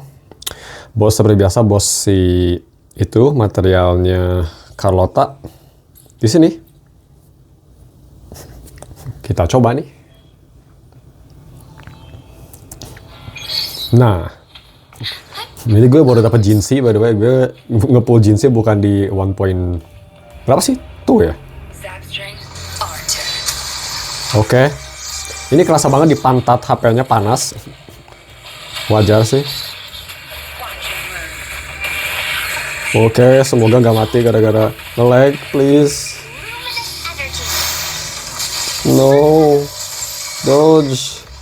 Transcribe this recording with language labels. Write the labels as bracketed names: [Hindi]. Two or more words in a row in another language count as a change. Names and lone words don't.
[Indonesian] Boss seperti biasa, boss si itu materialnya Carlota. Di sini. Kita coba nih. Nah. Jadi gue baru dapat Jinxie, [English] by the way, [Indonesian] gue nge-pull Jinxie bukan di 1 point berapa sih? Tuh ya. Oke. Ini kerasa banget di pantat, HP-nya panas. Wajar sih. Oke, semoga nggak mati gara-gara nge-lag, please. [English] No. Dodge.